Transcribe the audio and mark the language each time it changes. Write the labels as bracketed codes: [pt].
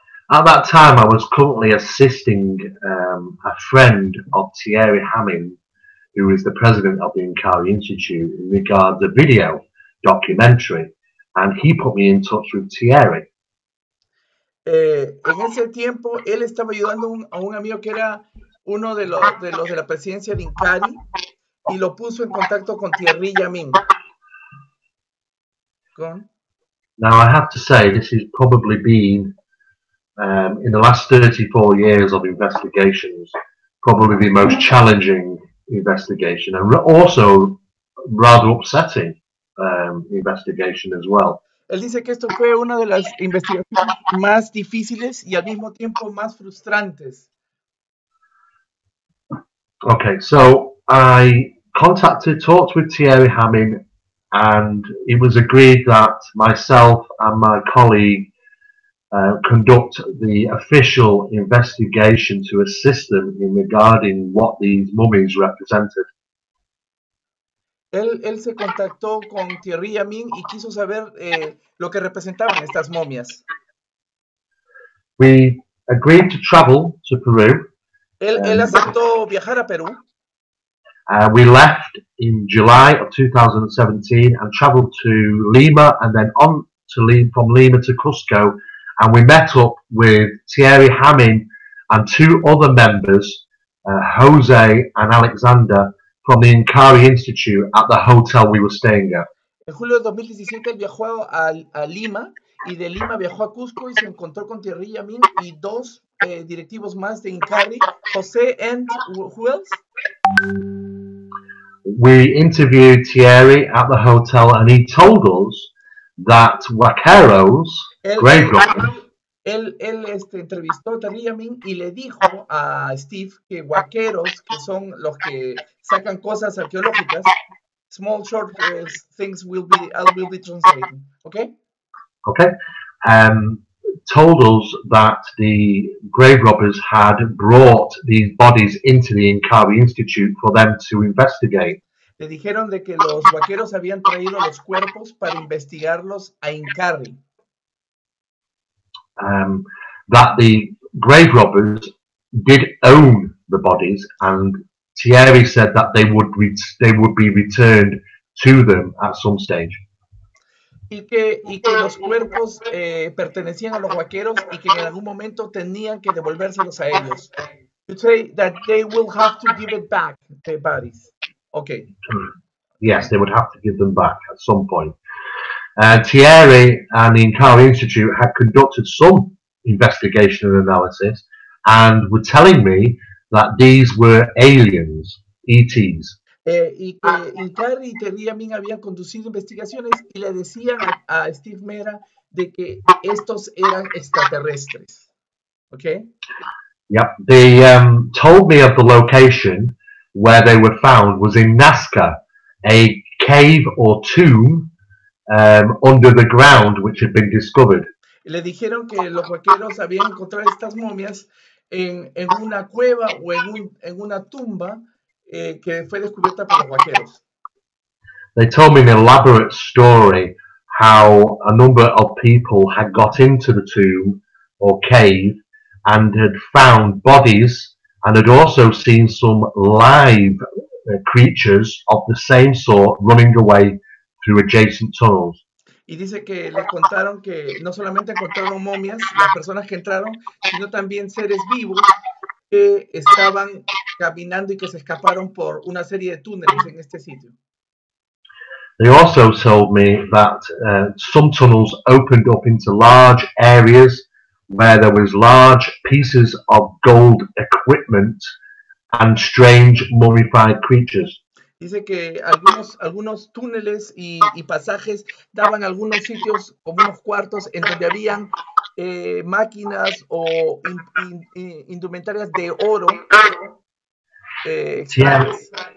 [en] At that time, I was currently assisting a friend of Thierry Hamming, who is the president of the Inkari Institute, in regards to a video documentary, and he put me in touch with Thierry. [es] En ese tiempo, él estaba ayudando a un amigo que era uno de los de la presidencia de Inkari y lo puso en contacto con Thierry Hamming. [en] Now, I have to say, this has probably been, in the last 34 years of investigations, probably the most challenging investigation, and also rather upsetting investigation as well. [es] Él dice que esto fue una de las investigaciones más difíciles y al mismo tiempo más frustrantes. [en] Okay, so I talked with Thierry Hamming, and it was agreed that myself and my colleague conduct the official investigation to assist them in regarding what these mummies represented. [es] Él se contactó con Thierry Hamming y quiso saber lo que representaban estas momias. [en] We agreed to travel to Peru. [es] Él aceptó viajar a Perú. [en] We left in July of 2017 and traveled to Lima, and then on to from Lima to Cusco, and we met up with Thierry Hamming and two other members, Jose and Alexander, from the Inkari Institute at the hotel we were staying at. [es] En julio de 2017 él viajó a Lima y de Lima viajó a Cusco y se encontró con Thierry Hamming y dos directivos más de Inkari, José [en] and who else? We interviewed Thierry at the hotel, and he told us that Vaqueros, grave robbers, [es] él entrevistó a Thierry Hamming y le dijo a Steve que Vaqueros, que son los que sacan cosas arqueológicas, [en] small short things I will be translating, okay? Okay. Told us that the grave robbers had brought these bodies into the Inkari Institute for them to investigate. [es] Le dijeron de que los vaqueros habían traído los cuerpos para investigarlos a Inkari. [en] That the grave robbers did own the bodies, and Thierry said that they would be returned to them at some stage. [es] Y que los cuerpos pertenecían a los vaqueros y que en algún momento tenían que devolvérselos a ellos. [en] You say that they will have to give it back, the bodies. Okay. Yes, they would have to give them back at some point. Thierry and the Inkari Institute had conducted some investigation and analysis and were telling me that these were aliens, ETs. [es] Y que Inkari y Terry Amin habían conducido investigaciones y le decían a Steve Mera de que estos eran extraterrestres. Okay? Yep. [en] They told me of the location where they were found was in Nazca, a cave or tomb under the ground which had been discovered. [es] Y le dijeron que los vaqueros habían encontrado estas momias en una cueva o en una tumba que fue descubierta por los vaqueros. [en] They told me an elaborate story how a number of people had got into the tomb or cave and had found bodies and had also seen some live creatures of the same sort running away through adjacent tunnels. [es] Y dice que le contaron que no solamente encontraron momias, las personas que entraron, sino también seres vivos que estaban caminando y que se escaparon por una serie de túneles en este sitio. [en] They also told me that some tunnels opened up into large areas where there was large pieces of gold equipment and strange mummified creatures. [es] Dice que algunos túneles y pasajes daban algunos sitios como unos cuartos en donde habían máquinas o indumentarias de oro extrañas.